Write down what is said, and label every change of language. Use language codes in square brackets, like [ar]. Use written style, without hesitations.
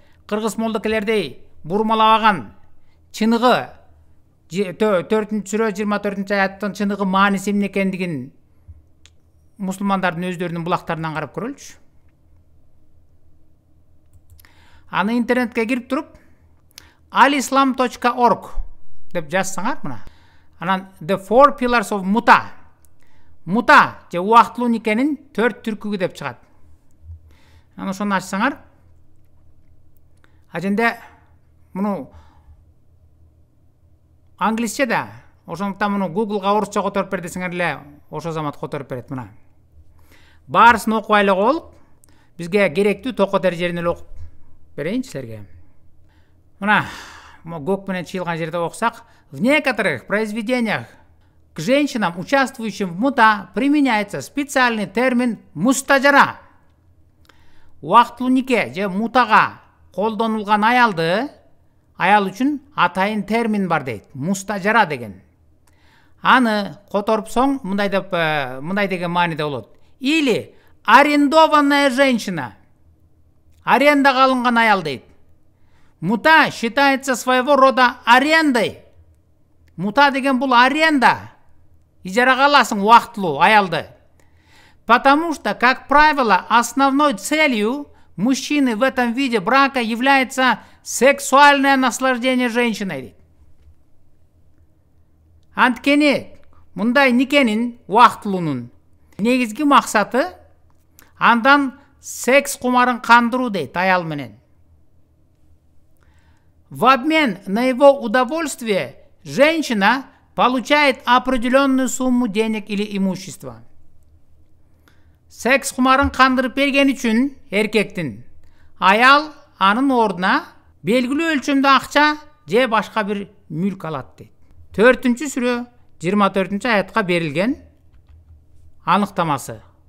[ky] Кыргыз молдокелердей бурмалабаган чыныгы 4-сүрө 24-аяттын чыныгы мааниси эмне экендигин мусулмандардын өздөрүнүн булактарынан карап көрөлүчү. Аны интернетке кирип туруп alislam.org деп жазсаңар мына. Анан [en] The Four Pillars of Muta. [ky] Muta же убактылуу никенин 4 түркүгү деп чыгат. Анан ошону ачсаңар, аженде муну англисче да, ошондуктан муну Google'га орусча которуп бер десеңер эле ошо замат которуп берет мына. Баарысын окубай эле коелук. Бизге керектүү токко дәрежелерин эле окуп берейин силерге. Мына көк менен чыйылган жерде окусак, [ru] в некоторых произведениях к женщинам, участвующим в мута, применяется специальный термин мустажара. [ky] Убактылуу нике же мутага колдонулган аял үчүн атайын термин бар дейт. Мустажара деген. Аны которупсоң мындай деген мааниде болот. [ru] Или арендованная женщина. [ky] Арендага алынган аял дейт. [ru] Мута считается своего рода арендой. [ky] Мута деген бул аренда. Ижарага аласың убактылуу аялды. [ru] Потому что, как правило, основной целью мужчины в этом виде брака является сексуальное наслаждение женщиной. [ky] Анткени мындай никенин убактылуунун негизги максаты андан секс кумарын кандыруу дейт аял менен. [ru] В обмен на его удовольствие женщина получает определенную сумму денег или имущества. [ky] Секс кумарын кандырып берген үчүн эркектин аял анын ордуна белгилүү өлчөмдө акча же башка бир мүлк алат дейт. 4-сүрө 24-аятка берилген аныктамасы.